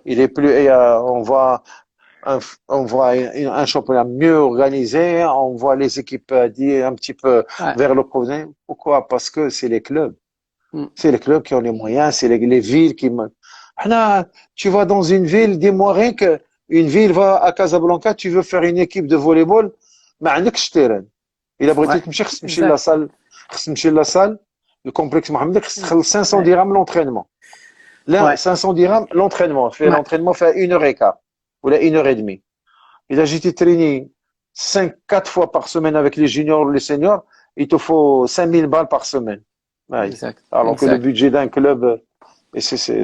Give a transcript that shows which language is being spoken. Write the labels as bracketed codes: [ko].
[fr] Il est plus, on voit un championnat mieux organisé, on voit les équipes dire un petit peu vers le professionnel. Pourquoi? Parce que c'est les clubs. C'est les clubs qui ont les moyens, c'est les villes qui. Tu vas dans une ville, dis-moi rien que une ville va à Casablanca, tu veux faire une équipe de volleyball, [ar] ما عندكش [fr] terrain. [ar] إلا بغيتي تمشي خصك تمشي لا salle, خصك تمشي لا salle, le complexe محمد خصك تخلص [fr] 500 dirhams l'entraînement. Là, 500 dirhams l'entraînement. L'entraînement fait 1h15 ou là 1h30. Et là, j'étais traîné 4 fois par semaine avec les juniors ou les seniors, il te faut 5000 balles par semaine. Ouais. Exact. Alors que le budget d'un club, Et c'est